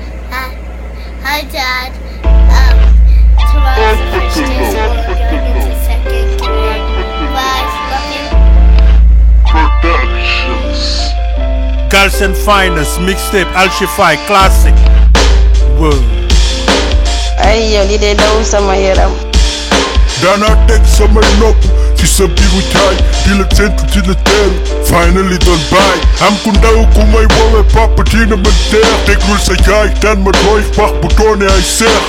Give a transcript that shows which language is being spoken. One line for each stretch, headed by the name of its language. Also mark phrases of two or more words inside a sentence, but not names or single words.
English: Hi, hi, Dad. Um, tomorrow's the first day of school. You're going to second grade. Bye. Love you. Productions. Galsen Finest, mixtape, Alchify, classic. Whoa.
Wolof: Ay, yow, lii day daw sama yaram. Daana teg samay nopp ci sa biiru jaay, di la séntu, di la teeru. Finally doon baay. Am ku ndaw ku may woowe papa, dina ma teer. Déglul sa yaay, daan ma tooy, wax bu doone ay seex.